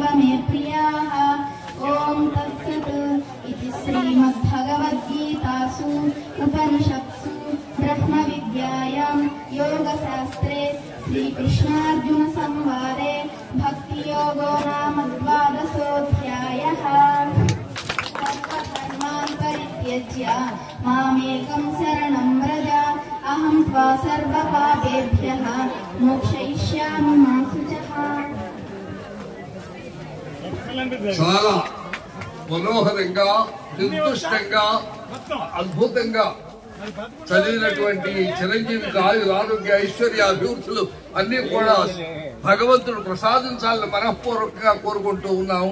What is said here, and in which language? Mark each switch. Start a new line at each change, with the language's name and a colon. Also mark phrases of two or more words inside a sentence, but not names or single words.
Sanskrit: मे प्रियाः ॐ तत्सत् इति श्रीमद्भगवद्गीतासु उपनिषत्सु ब्रह्मविद्यायां योगशास्त्रे श्रीकृष्णार्जुनसंवादे भक्तियोगो नाम 12सोऽध्यायः सर्वधर्मान् परित्यज्य मामेकं शरणं व्रज अहं त्वा सर्वपापेभ्यः मोक्षयिष्यामि मा शुचः।
Telugu: చాలా మనోహరంగా నిర్దుష్టంగా అద్భుతంగా చదివినటువంటి చిరంజీవికి ఆరోగ్య ఐశ్వర్య అభివృద్ధులు అన్ని కూడా భగవంతుడు ప్రసాదించాలని మనఃపూర్వకంగా కోరుకుంటూ ఉన్నాము.